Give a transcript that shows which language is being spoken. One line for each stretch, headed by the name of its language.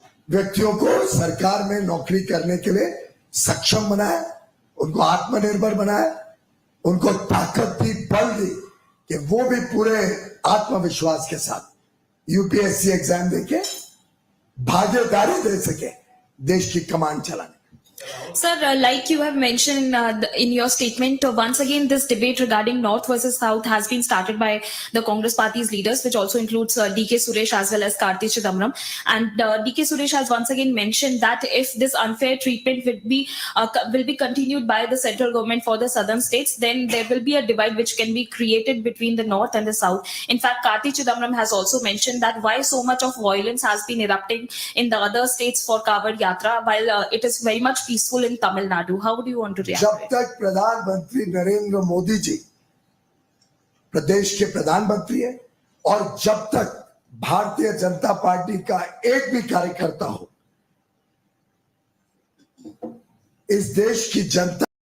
Hindi: व्यक्तियों को सरकार में नौकरी करने के लिए सक्षम बनाया, उनको आत्मनिर्भर बनाया, उनको ताकत दी, बल दी कि वो भी पूरे आत्मविश्वास के साथ यूपीएससी एग्जाम देके भागीदारी दे सके देश की कमान चलाने।
English: Sir, like you have mentioned in your statement, once again this debate regarding North versus South has been started by the Congress party's leaders, which also includes DK Suresh as well as Karti Chidambaram. And DK Suresh has once again mentioned that if this unfair treatment will be continued by the central government for the southern states, then there will be a divide which can be created between the North and the South. In fact, Karti Chidambaram has also mentioned that why so much of violence has been erupting in the other states for Kavad Yatra, while it is very much peaceful in Tamil Nadu. How do you want to react?
Hindi: जब तक प्रधानमंत्री नरेंद्र मोदी जी प्रदेश के प्रधानमंत्री है और जब तक Bharatiya Janata party का एक भी कार्यकर्ता हो, इस देश की जनता